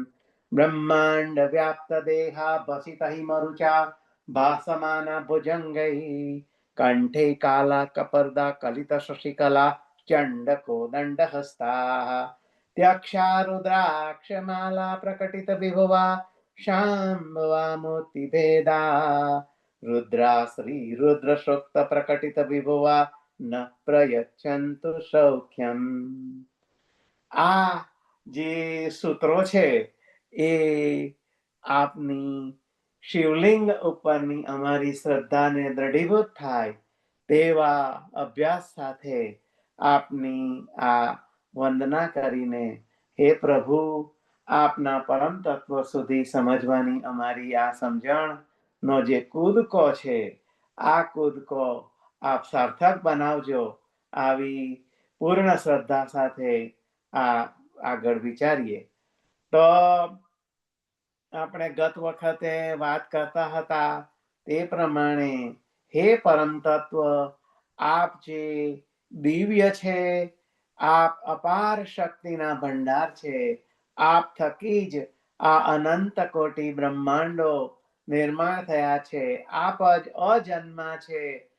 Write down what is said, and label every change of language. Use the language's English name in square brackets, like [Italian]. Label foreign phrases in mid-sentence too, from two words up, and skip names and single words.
[Sanskrit] ब्रह्माण्डव्याप्तदेहाभसितहिमरुचा भासमाना भुजङ्गैः कण्ठे काला कपर्दा कलितशशिकला चण्डकोदण्डहस्ताः त्यक्षारुद्राक्षमाला प्रकटित विभुवा शाम्भवा मूर्तिभेदा रुद्रा श्री रुद्र सूक्त प्रकटित विभुवा न प्रयच्छन्तु सौख्यम्। [Gujarati] આ જે સૂત્રો છે એ આપની શિવલિંગ ઉપરની અમારી શ્રદ્ધાને દૃઢીભૂત થાય તેવા અભ્યાસ સાથે આપની આ વંદના કરીને હે પ્રભુ આપના પરમ તત્વ સુધી સમજવાની અમારી આ સમજણ નો જે કૂદકો છે આ કૂદકો આપ સાર્થક બનાવજો। આવી પૂર્ણ શ્રદ્ધા સાથે આ આગળ વિચારીએ તો આપણે ગત વખતે વાત કરતા હતા તે પ્રમાણે હે પરમ તત્વ આપ જે દિવ્ય છે, આપ અપાર શક્તિના ભંડાર છે, આપ થકી જ આ અનંત કોટી બ્રહ્માંડો નિર્માણ થયા છે, આપ જ અજન્મા છે,